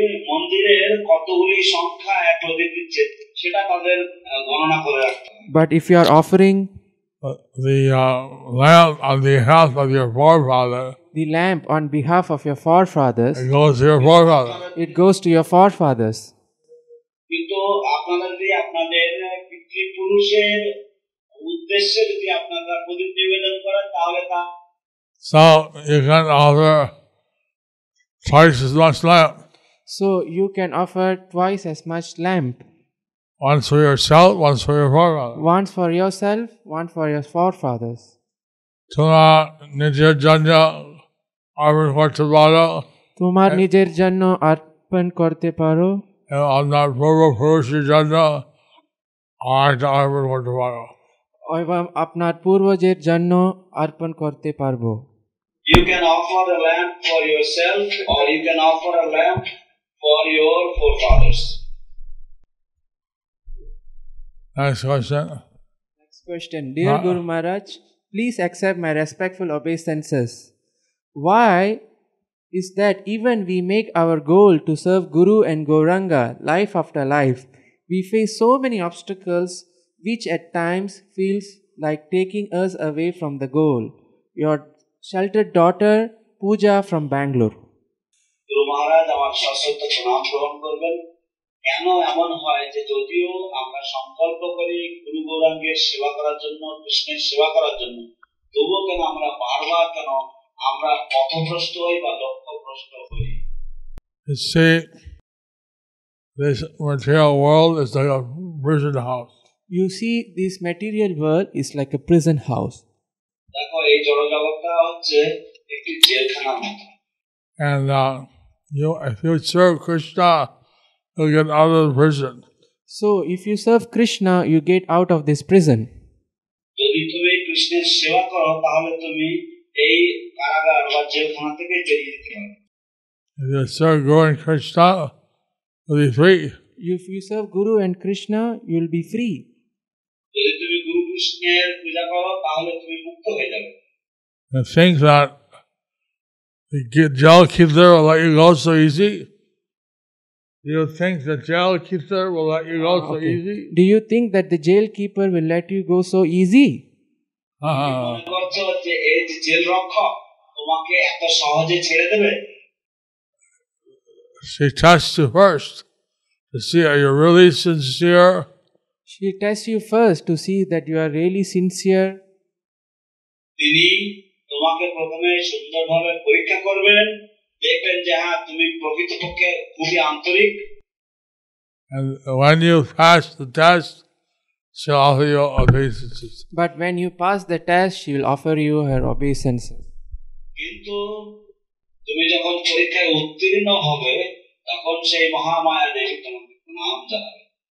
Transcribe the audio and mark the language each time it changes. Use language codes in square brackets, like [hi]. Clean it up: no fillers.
[bn] মন্দিরের কতগুলি সংখ্যা এক প্রদীপ দিচ্ছে সেটা তাদের গণনা করে রাখতে হবে। [en] But if you are offering the lamp on behalf of your forefather, the lamp on behalf of your forefathers, it goes to your forefather. it goes to your forefathers. [bn] কিন্তু আপনারা যদি আপনাদের পিতৃপুরুষের উদ্দেশ্যে যদি আপনারা প্রদীপ নিবেদন করেন তাহলে তা [en] So you can offer twice as much lamp. So you can offer twice as much lamp. Once for yourself, once for your forefather. Once for yourself, one for your forefathers. [bn] Tuma nijir janya arvan korte paro. তোমার নিজের জন্য অর্পণ করতে পারো Amnar purva purushir janya arekta arvan korte paro. এবং আপনার পূর্বজের জন্য অর্পণ করতে পারবো। [en] You can offer a lamp for yourself or you can offer a lamp for your forefathers. Next question. Next question. Dear Guru Maharaj, please accept my respectful obeisances. Why is that even we make our goal to serve Guru and Gauranga life after life, we face so many obstacles which at times feels like taking us away from the goal? Your sheltered daughter, Pooja from Bangalore. [bn] গুরু মহারাজ আমার সশ্রদ্ধ প্রণাম গ্রহণ করবেন। কেন এমন হয় যে যদিও আমরা সংকল্প করি গুরু গৌরাঙ্গের সেবা করার জন্য, কৃষ্ণের সেবা করার জন্য, তবুও কেন আমরা বারবার কেন আমরা পথভ্রষ্ট হই বা লক্ষ্যভ্রষ্ট হই? [en] You see, this material world is like a prison house. You see, this material world is like a prison house. [bn] দেখো এই জড়জগৎটা হচ্ছে একটি জেলখানার মতো। [en] And if you serve Krishna, you'll get out of the prison. So, if you serve Krishna, you get out of this prison. [bn] যদি তুমি কৃষ্ণের সেবা করো তাহলে তুমি এই কারাগার বা জেলখানা থেকে বেরিয়ে যেতে পারবে। [en] If you serve Guru and Krishna, you'll be free. If you serve Guru and Krishna, you'll be free. [bn] যদি তুমি গুরু কৃষ্ণের পূজা করো তাহলে তুমি মুক্ত হয়ে যাবে। [en] And think that the jail keeper will let you go so easy? Do you think the jail keeper will let you go so easy? Do you think that the jail keeper will let you go so easy? [bn] মনে করছো যে এই যে jail রক্ষক তোমাকে এত সহজে ছেড়ে দেবে? [en] She tests you first to see are you really sincere. She tests you first to see that you are really sincere. [bn] তিনি তোমাকে প্রথমে সুন্দরভাবে পরীক্ষা করবেন, দেখবেন যে হ্যাঁ তুমি প্রকৃতপক্ষে খুবই আন্তরিক। [en] And when you pass the test, she'll offer you obeisances. But when you pass the test, she will offer you her obeisances. [bn] কিন্তু তুমি যখন পরীক্ষায় উত্তীর্ণ হবে তখন সেই মহামায়া দেবী তোমাকে প্রণাম জানাবে।